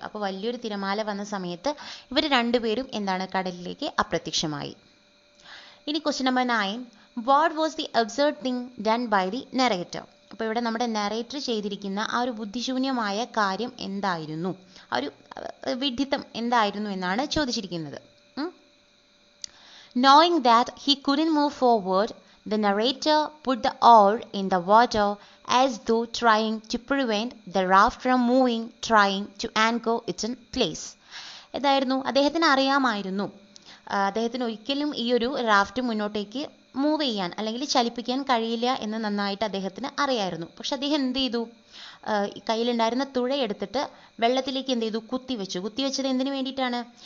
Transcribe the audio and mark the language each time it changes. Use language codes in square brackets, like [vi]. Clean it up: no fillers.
[ml] അപ്പോൾ വലിയൊരു തിരമാല വന്ന സമയത്ത് ഇവർ രണ്ടുപേരും എന്താണ്, കടലിലേക്ക് അപ്രത്യക്ഷമായി. ഇനി question number 9. [en] What was the absurd thing done by the narrator? [ml] അപ്പോൾ ഇവിടെ നമ്മുടെ നറേറ്റർ ചെയ്തിരിക്കുന്ന ആ ഒരു ബുദ്ധിശൂന്യമായ കാര്യം എന്തായിരുന്നു, ആ ഒരു വിഡ്ഢിത്തം എന്തായിരുന്നു എന്നാണ് ചോദിച്ചിരിക്കുന്നത്. [en] Knowing that he couldn't move forward, the narrator put the oar in the water as though trying to prevent the raft from moving, trying to anchor it in place. [ml] എന്തായിരുന്നു, അദ്ദേഹത്തിന് അറിയാമായിരുന്നു, അദ്ദേഹത്തിന് ഒരിക്കലും ഈ ഒരു റാഫ്റ്റ് മുന്നോട്ടേക്ക് മൂവ് ചെയ്യാൻ അല്ലെങ്കിൽ ചലിപ്പിക്കാൻ കഴിയില്ല എന്ന് നന്നായിട്ട് അദ്ദേഹത്തിന് അറിയായിരുന്നു. പക്ഷെ അദ്ദേഹം എന്ത് ചെയ്തു, കയ്യിലുണ്ടായിരുന്ന തുഴയെടുത്തിട്ട് വെള്ളത്തിലേക്ക് എന്ത് ചെയ്തു, കുത്തിവെച്ചത് എന്തിനു വേണ്ടിയിട്ടാണ്?